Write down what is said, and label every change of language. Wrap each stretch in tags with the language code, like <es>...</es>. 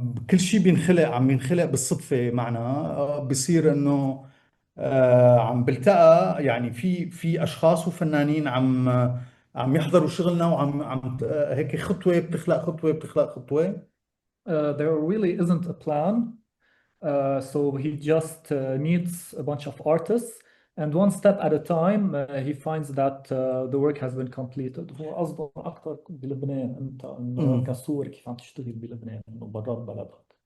<ar>كل شيء عم ينخلق بالصدفة معنا. بصير انه عم بلتقى، يعني في اشخاص وفنانين عم يحضروا شغلنا، وعم هيك خطوة بتخلق خطوة بتخلق خطوة.</ar> <en>There really isn't a plan. So he just needs a bunch of artists, and one step at a time he finds that the work has been completed.</en> <ar>هو قصده أكثر بلبنان، أنت إنه كسوري كيف عم تشتغل بلبنان إنه برات بلدك.</ar>